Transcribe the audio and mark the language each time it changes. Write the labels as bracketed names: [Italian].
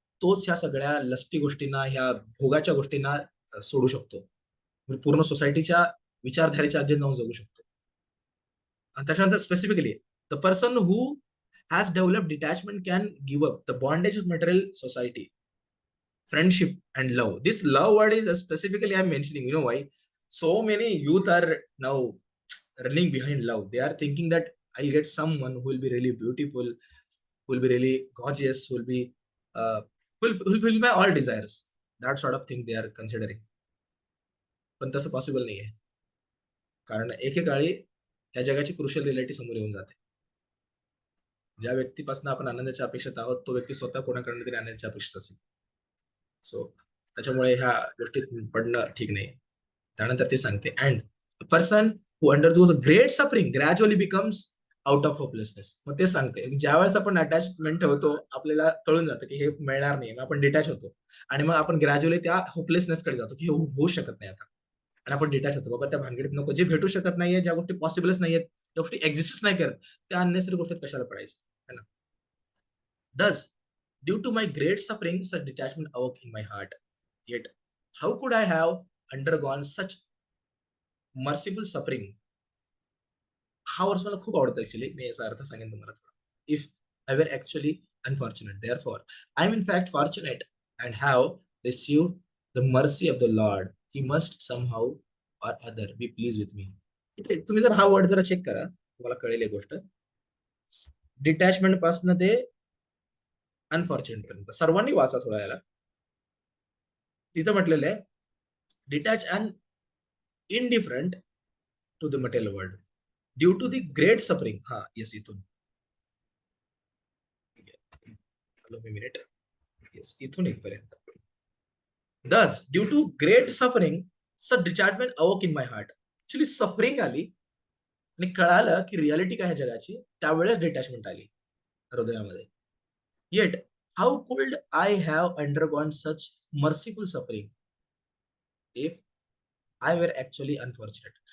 [Marathi] तोच ह्या सगळ्या लस्टी गोष्टींना, ह्या भोगाच्या गोष्टींना सोडू शकतो. म्हणजे पूर्ण सोसायटीच्या विचारधारेच्या आधी जाऊन जगू शकतो. आणि त्याच्यानंतर [English] Specifically the person who has develop detachment can give up the bondage of material society, friendship and love. This love word is specifically I'm mentioning. You know why? So many youth are now running behind love. They are thinking that I'll get someone who will be really beautiful, who will be really gorgeous, who will be fulfill my all desires. That sort of thing they are considering. [Marathi] पण तसं possible नाही आहे. कारण एकेकाळी ह्या जगाची crucial reality समोर येऊन जाते. ज्या व्यक्तीपासून आपण आनंदाच्या अपेक्षित आहोत, तो व्यक्ती स्वतः कोणाकडनं तरी आनंदाच्या अपेक्षित असेल. सो त्याच्यामुळे ह्या गोष्टीत पडणं ठीक नाही. त्यानंतर ते सांगते [English] And person who undergoes a great suffering gradually becomes out of hopelessness. [Marathi] मग ते सांगते ज्यावेळेस आपण अटॅचमेंट ठेवतो आपल्याला कळून जातं की हे मिळणार नाही, मग आपण डिटॅच होतो आणि मग आपण ग्रॅज्युअली त्या होपलेसनेस कडे जातो की हे होऊ शकत नाही आता, आणि आपण डिटॅच होतो. बाबा त्या भानगडीत नको, जे भेटू शकत नाहीये, ज्या गोष्टी पॉसिबलच नाहीयेत, ज्या गोष्टी एक्झिस्टच नाही करत, त्या अननेसरी गोष्टीत कशाला पडायचं, है ना. [English] Thus, due to my great suffering, such detachment awoke in my heart. Yet, how could I have undergone such merciful suffering? [Marathi] हा वर्ष मला खूप आवडतो ऍक्च्युली. मी याचा अर्थ सांगेन तुम्हाला थोडा. [English] If I were actually unfortunate, therefore I am in fact fortunate and have received the mercy of the Lord. He must somehow or other be pleased with me. [Marathi] तुम्ही जर हा वर्ड जरा चेक करा, तुम्हाला कळेल एक गोष्ट. डिटॅचमेंट पासून ते अनफॉर्च्युनेट पर्यंत सर्वांनी वाचा थोडा याला. तिथं म्हटलेलं आहे [English] Detach and indifferent to the material world due to the great suffering. [Marathi] हा येस, इथून हॅलो मी मिनिट, येस इथून इथपर्यंत. [English] Thus, due to great suffering, such detachment awoke in my heart. [Marathi] Actually suffering आली आणि कळालं की रियालिटी काय आहे जगाची, त्यावेळेस डिटॅचमेंट आली हृदयामध्ये. [English] Yet how could I have undergone such merciful suffering if I were actually unfortunate.